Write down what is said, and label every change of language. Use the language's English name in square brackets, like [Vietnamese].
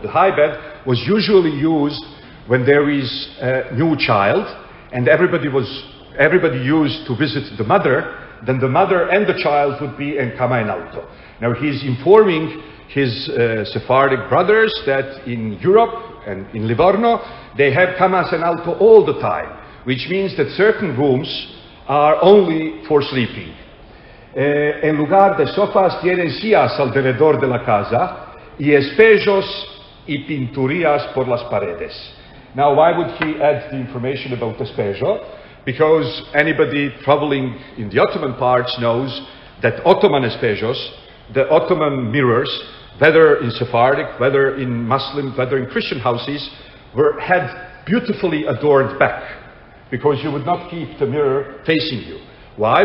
[English] The high bed was usually used when there is a new child and everybody used to visit the mother, then the mother and the child would be in cama en alto. Now he's informing his Sephardic brothers that in Europe and in Livorno, they have camas en alto all the time, which means that certain rooms are only for sleeping. [Ladino] En lugar de sofás tienen sillas alrededor de la casa y espejos y pinturías por las paredes. [English] Now, why would he add the information about espejo? Because anybody traveling in the Ottoman parts knows that Ottoman espejos, the Ottoman mirrors, whether in Sephardic, whether in Muslim, whether in Christian houses, had beautifully adorned back, because you would not keep the mirror facing you. Why?